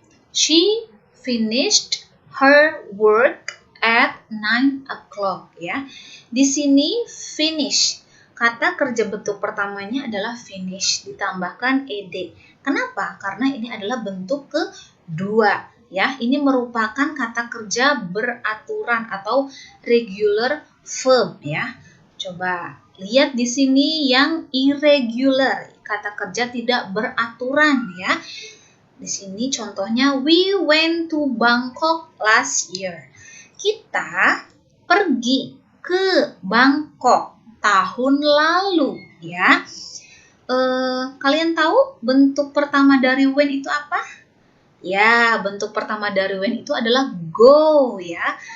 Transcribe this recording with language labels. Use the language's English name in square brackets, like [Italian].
[English] She finished her work at 9 o'clock, ya. [Indonesian] Di sini finish, kata kerja bentuk pertamanya adalah finish ditambahkan ed. Kenapa? Karena ini adalah bentuk kedua, ya. Ini merupakan kata kerja beraturan atau regular verb, ya. Coba lihat di sini yang irregular, kata kerja tidak beraturan, ya. Di sini contohnya, [English] we went to Bangkok last year. [Indonesian] Kita pergi ke Bangkok tahun lalu, ya. Kalian tahu bentuk pertama dari when itu apa? Ya, bentuk pertama dari when itu adalah go, ya.